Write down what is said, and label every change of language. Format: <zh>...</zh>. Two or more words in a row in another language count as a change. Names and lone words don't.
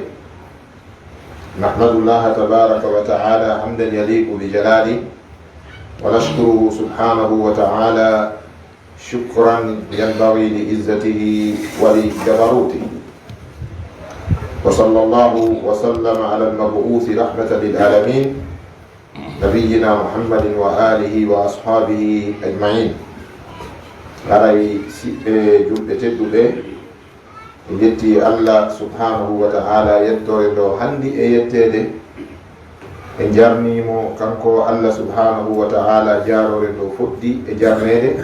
<ar>نحمد الله تبارك وتعالى حمدا يليق بجلاله، ونشكره سبحانه وتعالى شكرا ينبغي لعزته ولجبروته. وصلى الله وسلم على المبعوث رحمة للعالمين نبينا محمد وآله وأصحابه أجمعين.</ar> <ff>aray julɓe tedduɓe e yetti</ff> <ar>الله سبحانه وتعالى</ar> <ff>yettore ɗo handi e yettede e jarnimo kanko</ff> <ar>الله سبحانه وتعالى</ar> <ff>jarore ɗo fuɗɗi e jarnede.</ff>